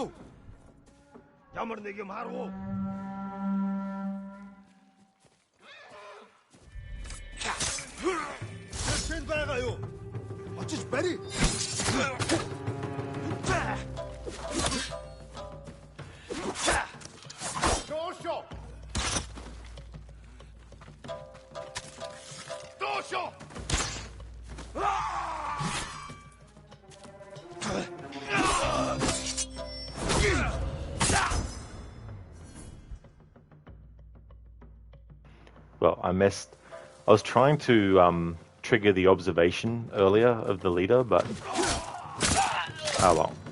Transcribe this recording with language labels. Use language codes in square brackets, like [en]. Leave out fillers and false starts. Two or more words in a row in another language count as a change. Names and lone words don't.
[mn] Ямар нэг юм харав уу? Тэр тэнд байгаа юу? Очиж барь. Дошо. Дошо. [en] Well, I messed. I was trying to trigger the observation earlier of the leader, but oh well.